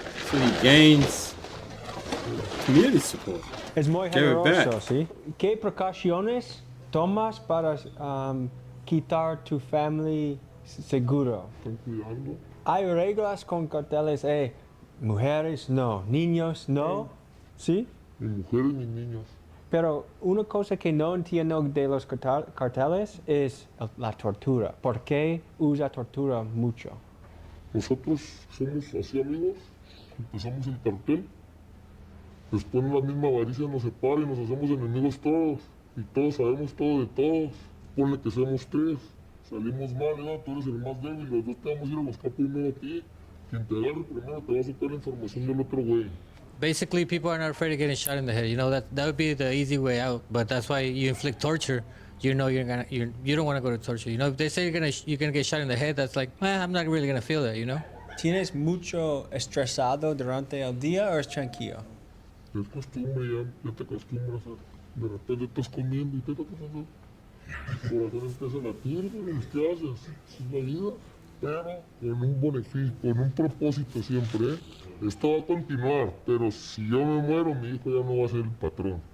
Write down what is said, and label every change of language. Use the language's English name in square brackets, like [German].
[English] So he gains community support. [Spanish] Es muy [English] Give it [Spanish] generoso, [English] back. [Spanish] ¿sí? ¿Qué precauciones tomas para quitar tu familia seguro? Están cuidando. Hay reglas con carteles, mujeres no, niños no, ¿sí? Ni mujeres ni niños. Pero una cosa que no entiendo de los carteles es la tortura. ¿Por qué usa tortura mucho? Nosotros somos así amigos, empezamos el cartel, después la misma avaricia nos separa y nos hacemos enemigos todos, y todos sabemos todo de todos. Ponle que seamos 3, salimos mal, tú eres el más débil, los 2 te vamos a ir a buscar primero a ti. Quien te agarre primero te va a sacar la información del otro güey. [English] Basically, people are not afraid of getting shot in the head. You know, that would be the easy way out, but that's why you inflict torture, you know you don't want to go to torture. You know, if they say you're gonna get shot in the head, that's like, I'm not really gonna feel that, you know. [Spanish] ¿Tienes mucho estresado durante el día o es tranquilo? Es costumbre, ya te acostumbras a... De repente estás comiendo y te toca hacer. Corazón empieza a latir, pero ¿qué haces? Es la vida. Pero con un beneficio, con un propósito siempre, Esto va a continuar, pero si yo me muero, mi hijo ya no va a ser el patrón.